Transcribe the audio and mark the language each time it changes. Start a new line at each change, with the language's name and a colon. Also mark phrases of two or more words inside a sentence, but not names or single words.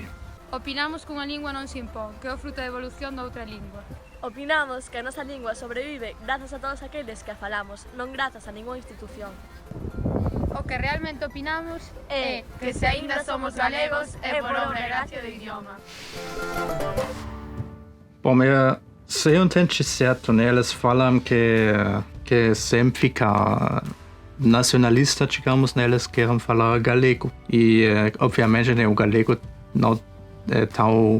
Galician: Opinamos que unha lingua non se impón, que é o fruto da evolución da outra lingua. Opinamos que a nosa lingua sobrevive grazas a todos aqueles que a falamos, non grazas a ninguna institución. O que realmente opinamos É que se aínda somos galegos é por obra e gracia do idioma.
Portuguese: Bom, se eu entendi certo, né? Eles falam que sempre fica nacionalista, digamos, né? Eles querem falar galego. E, obviamente, né? O galego não é tão...